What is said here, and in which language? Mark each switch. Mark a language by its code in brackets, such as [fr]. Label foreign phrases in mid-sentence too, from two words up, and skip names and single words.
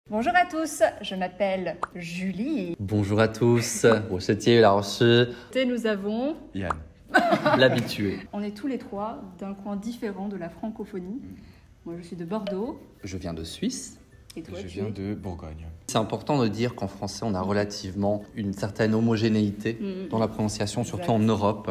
[fr] Bonjour à tous, je m'appelle Julie. Bonjour à tous, [zh] 我是介玉老师 [fr] Et nous avons... Yann. l'habitué. On est tous les trois d'un coin différent de la francophonie. Moi je suis de Bordeaux. Je viens de Suisse. Et toi Je tu viens es de Bourgogne. C'est important de dire qu'en français, on a relativement une certaine homogénéité dans la prononciation, surtout en Europe.